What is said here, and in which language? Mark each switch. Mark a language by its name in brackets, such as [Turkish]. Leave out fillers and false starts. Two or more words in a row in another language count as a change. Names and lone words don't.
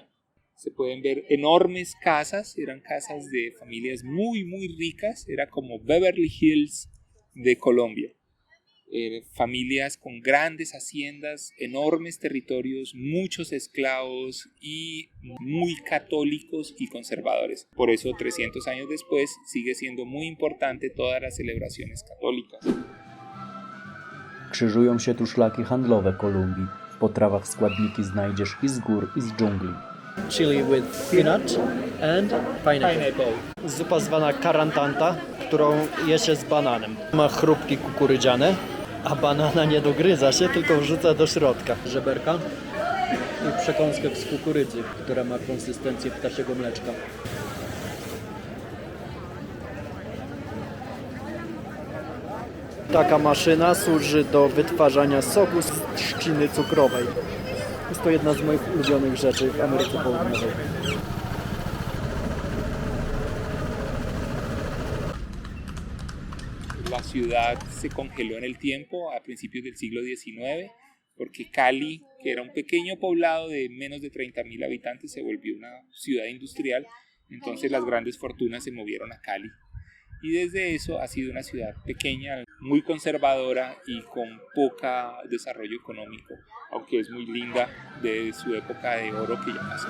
[Spanish] Se pueden ver enormes casas, eran casas de familias muy ricas, era como Beverly Hills de Colombia. Familias con grandes haciendas, enormes territorios, muchos esclavos y muy católicos y conservadores. Por eso 300 años después sigue siendo muy importante todas las celebraciones católicas. [Polish] Krzyżują się tu szlaki handlowe Kolumbii. W potrawach składniki znajdziesz i z gór, i z dżungli. [English] Chili with peanut and pineapple. [Polish] Zupa zwana carantanta, którą je się z bananem. Ma chrupki kukurydziane, a banana nie dogryza się, tylko wrzuca do środka. Żeberka i przekąskę z kukurydzy, która ma konsystencję ptasiego mleczka. Taka maszyna służy do wytwarzania soku z trzciny cukrowej. Jest to jedna z moich ulubionych rzeczy w Ameryce Południowej. [Spanish] La ciudad se congeló en el tiempo a principios del siglo XIX porque Cali, que era un pequeño poblado de menos de 30.000 habitantes, se volvió una ciudad industrial. Entonces las grandes fortunas se movieron a Cali. Y desde eso ha sido una ciudad pequeña, muy conservadora y con poco desarrollo económico, aunque es muy linda de su época de oro que ya pasó.